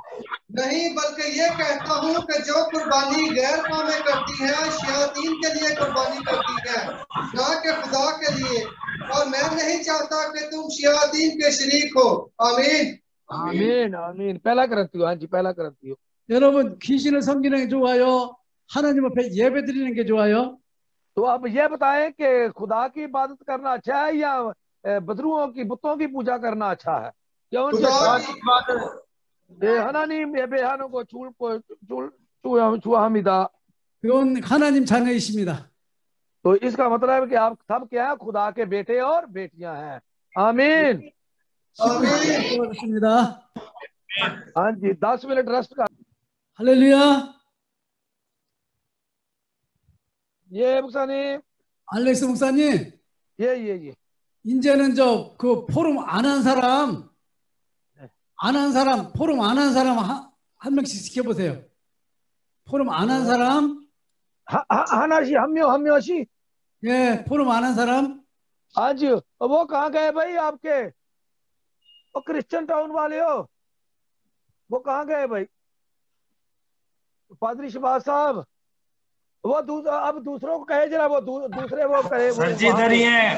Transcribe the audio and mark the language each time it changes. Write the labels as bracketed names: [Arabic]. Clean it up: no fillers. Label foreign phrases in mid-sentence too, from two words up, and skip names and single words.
[Urdu] نہیں، بلکہ یہ کہتا ہوں کہ جو قربانی غیر قومیں کرتی ہے، شیاطین کے لیے قربانی کرتی ہے، نہ کہ خدا کے لیے. اور میں نہیں چاہتا کہ تم شیاطین کے شریک ہو. आमीन آمین آمین. پہلا کرنتھیوں، ہاں جی، پہلا کرنتھیوں. [Korean] 여러분 귀신을 섬기는 게 좋아요? 하나님 앞에 예배 드리는 게 좋아요? [Urdu] تو اب یہ بتائیں کہ خدا کی عبادت کرنا اچھا ہے یا بدروحوں کی، بتوں کی پوجا کرنا اچھا ہے? [Korean] 하나님 예배하는 좋아합니다. 그건 하나님 자녀이십니다. [Urdu] تو اس کا مطلب ہے کہ آپ سب کیا ہے، خدا کے بیٹے اور بیٹیاں ہیں. आमीन [Korean] 고맙습니다. [Urdu] ہاں جی، 10 منٹ ریسٹ کا. [Korean] 할렐루야. ये 목사님, 알렉스 목사님, [Urdu] ये [Korean] 이제는 저 그 포럼 안 한 사람, 포럼 안 한 사람 한 명씩 시켜보세요. 포럼 안 한 사람, 하나씩 한 명씩। 예, 포럼 안 한 사람. [Urdu] ہاں جی، وہ کہاں گئے بھائی آپ کے؟ وہ کرسچن ٹاؤن والے ہو، وہ کہاں گئے بھائی? پادری شہباز صاحب، وہ اب دوسروں کو کہے ذرا، وہ دوسرے وہ کہے سر جی ادھر ہی ہیں.